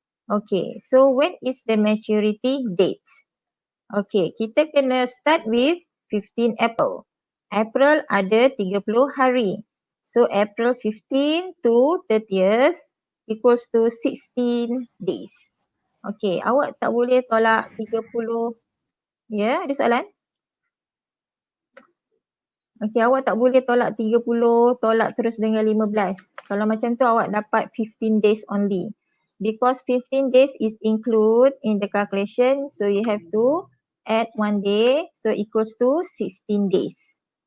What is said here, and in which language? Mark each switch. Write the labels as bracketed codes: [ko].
[en] Okay, so when is the maturity date? Okay, [ms] kita kena [en] start with 15 April. [ms] April ada 30 hari. [en] So April 15 to 30th equals to 16 days. [ms] Okay, awak tak boleh tolak 30. Ada soalan? Okay, awak tak boleh tolak 30, tolak terus dengan 15. Kalau macam tu awak dapat [en] 15 days only. Because 15 days is include in the calculation, so you have to add 1 day, so equals to 16 days.